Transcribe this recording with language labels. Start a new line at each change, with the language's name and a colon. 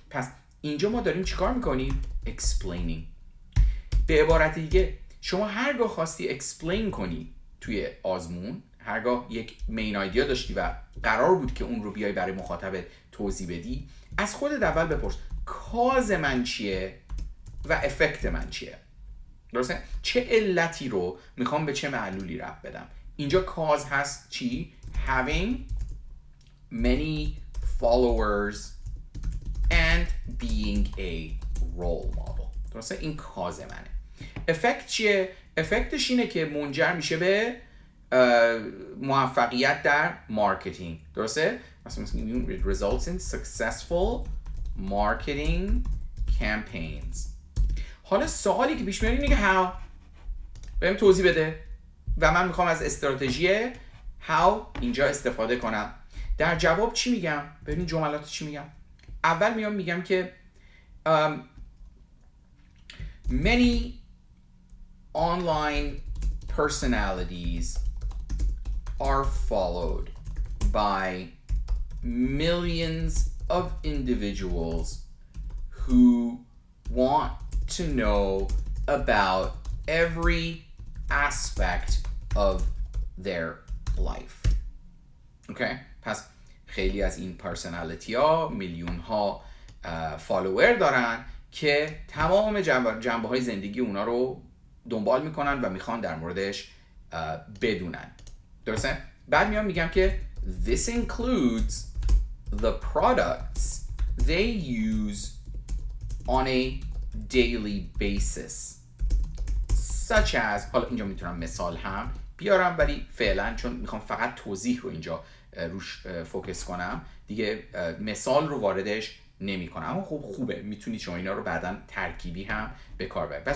Persian: پس اینجا ما داریم چیکار میکنیم؟ explaining. به عبارت دیگه شما هرگاه خواستی explain کنی توی آزمون، هرگاه یک مین آیدیا داشتی و قرار بود که اون رو بیای برای مخاطبت توضیح بدی، از خودت اول بپرس کاز من چیه و افکت من چیه. درسته؟ چه علتی رو میخوام به چه معلولی ربط بدم. اینجا کاز هست چی؟
English: Having many followers and being a role model.
Persian: درسته؟ این کاز منه. افکت چیه؟ افکتش اینه که منجر میشه به موفقیت در مارکتینگ. درسته؟ مثلا
English: it results in successful marketing campaigns.
Persian: حالا سوالی که پیش میاد اینه که how بهم توضیح بده و من میخوام از استراتژی how اینجا استفاده کنم. در جواب چی میگم؟ ببین جملات چی میگم. اول میگم که
English: many online personalities are followed by millions of individuals who want to know about every aspect of their life. Okay?
Persian: پس خیلی از این پرسنالیتی ها میلیون ها فالوور دارن که تمام جنبه های زندگی اونا رو دنبال میکنن و میخوان در موردش بدونن. درسته؟ بعد میگم که
English: this includes the products they use on a daily basis such as،
Persian: حالا اینجا میتونم مثال هم بیارم ولی فعلا چون میخوام فقط توضیح رو اینجا روش فوکس کنم دیگه مثال رو واردش نمی کنم، اما خوبه میتونید شما اینا رو بعداً ترکیبی هم به کار ببرید.